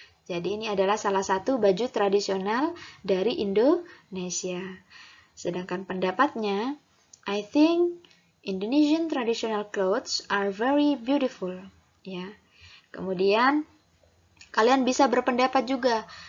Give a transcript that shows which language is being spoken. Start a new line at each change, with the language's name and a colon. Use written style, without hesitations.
Indonesian: Jadi ini adalah salah satu baju tradisional dari Indonesia.
English: Sedangkan pendapatnya, I think Indonesian traditional clothes are very beautiful,
Indonesian: ya. Kemudian Kalian bisa berpendapat juga.